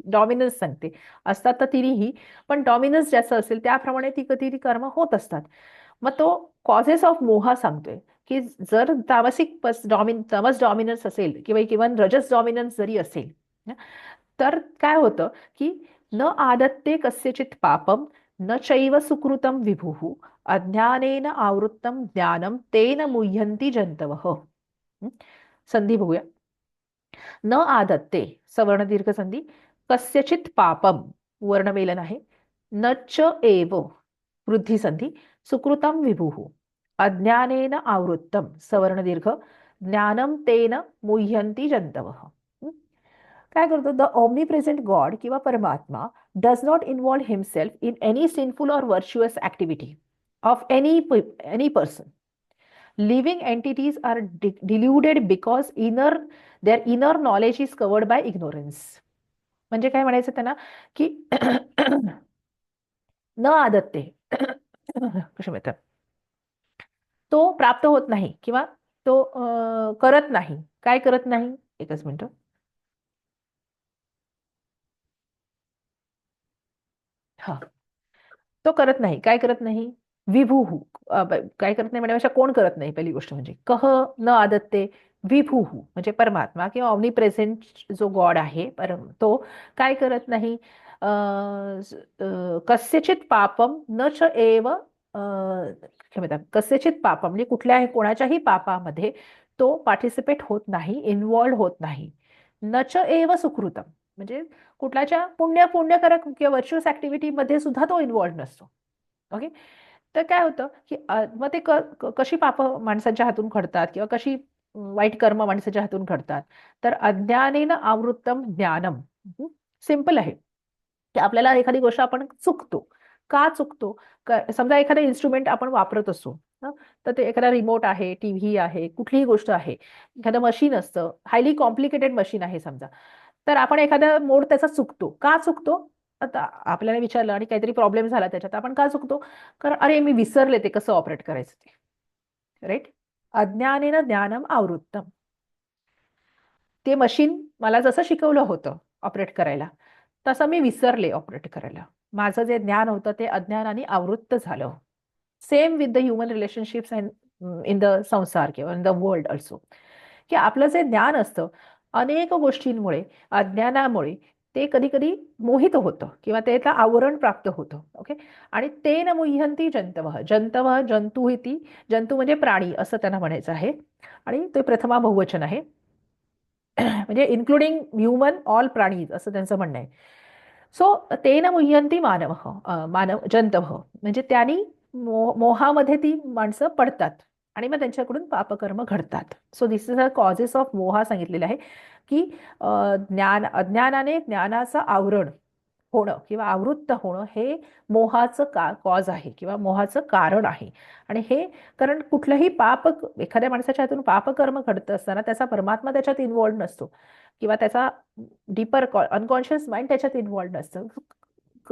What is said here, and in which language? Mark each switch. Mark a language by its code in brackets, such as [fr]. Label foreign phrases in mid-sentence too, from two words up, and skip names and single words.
[mr] डॉमिनन्स सांगते, असतात तर तिन्ही, पण डॉमिनन्स जास्त असेल त्याप्रमाणे ती कधी कर्म होत असतात. मग तो [en] causes of [mr] मोहा सांगतोय की जर तामसिक तमस डॉमिनन्स असेल किंवा इवन रजस डॉमिनन्स जरी असेल तर काय होतं की [sa] न आदत्ते कस्यचित पापम न चैव सुकृतम विभुः अज्ञानेन आवृत्तम ज्ञानम तेन मुह्यन्ति जंतवः. [mr] संधी बघूया. [sa] न आदत्ते सवर्ण दीर्घ संधी, कस्यचित पापम [mr] वर्णमेलन आहे, [sa] न च एव वृद्धी संधी, सुकृतम विभुः अज्ञानेन आवृत्तम सवर्ण दीर्घ ज्ञानम तेन मुह्यन्ति जंतवः. [mr] काय करतो? [en] the omni present God किंवा परमात्मा does not involve himself in any sinful or virtuous activity of any person. living entities are deluded because their inner knowledge is covered by ignorance. [mr] म्हणजे काय म्हणायचं त्यांना की [sa] न आदत्ते [mr] कसे म्हणतात, तो प्राप्त होत नाही किंवा तो करत नाही. काय करत नाही? एकच मिनिट. हा, तो करत नाही. काय करत नाही? विभुहू. काय करत नाही म्हणण्यापेक्षा कोण करत नाही, पहिली गोष्ट म्हणजे [sa] कह न आदत्ते विभुहू [mr] म्हणजे परमात्मा किंवा [en] omni present [mr] जो गॉड आहे तो काय करत नाही? [sa] कस्यचित पापम न च एव क्षम्यतां कस्यचित पापम [mr] म्हणजे कुठल्याही कोणाच्याही पापामध्ये तो पार्टिसिपेट होत नाही, इन्व्हॉल्ड होत नाही. [sa] न च एव सुकृतम [mr] म्हणजे कुठल्याच्या पुण्यकारक किंवा व्हर्च्युअस ऍक्टिव्हिटीमध्ये सुद्धा तो इन्व्हॉल्ड नसतो. ओके, तर काय होतं की मग ते कशी पाप माणसाच्या हातून घडतात किंवा कशी वाईट कर्म माणसाच्या हातून घडतात? [sa] तर अज्ञानेन आवृत्तम ज्ञानम. [mr] सिंपल आहे की आपल्याला एखादी गोष्ट आपण चुकतो. का चुकतो? समजा एखादा इन्स्ट्रुमेंट आपण वापरत असो, तर ते एखादा रिमोट आहे, टीव्ही आहे, कुठलीही गोष्ट आहे, एखादं मशीन असतं, [en] highly complicated [mr] मशीन आहे समजा, तर आपण एखादा मोड त्याचा चुकतो. का चुकतो? आता आपल्याला विचारलं आणि काहीतरी प्रॉब्लेम झाला त्याच्यात, आपण का चुकतो? कारण अरे मी विसरले ते कसं ऑपरेट करायचं ते. राईट? [sa] अज्ञानेन ज्ञानम आवृत्तम. [mr] ते मशीन मला जसं शिकवलं होतं ऑपरेट करायला तसं मी विसरले ऑपरेट करायला. माझं जे ज्ञान होतं ते अज्ञानाने आवृत्त झालं. [en] same with the human relationships and in the [mr] संसार किंवा [en] in the world also, [mr] की आपलं जे ज्ञान असतं अनेक गोष्टींमुळे, अज्ञानामुळे ते कधी कधी मोहित होतं किंवा त्याला आवरण प्राप्त होतं. ओके, आणि ते [sa] न मुह्यंती जंतवः. जंतवः जंतू इति, [mr] जंतू म्हणजे प्राणी असं त्यांना म्हणायचं आहे आणि ते प्रथमा बहुवचन आहे. म्हणजे [en] including human all [mr] प्राणीज असं त्यांचं म्हणणं आहे. सो [sa] तेन मुह्यंती [mr] मानव मानव जंतव म्हणजे त्यांनी मोहामध्ये ती माणसं पडतात आणि मग त्यांच्याकडून पापकर्म घडतात. [en] so this is a causes of मोहा [mr] सांगितलेलं आहे की अज्ञानाने ज्ञानाचं आवरण होणं किंवा आवृत्त होणं हे मोहाचं कॉज आहे किंवा मोहाचं कारण आहे. आणि हे कारण कुठलंही एखाद्या माणसाच्या हातून पापकर्म घडत असताना त्याचा परमात्मा त्याच्यात इन्व्हॉल्ड नसतो किंवा त्याचा [en] deeper unconscious mind [mr] त्याच्यात इन्व्हॉल्ड नसतं.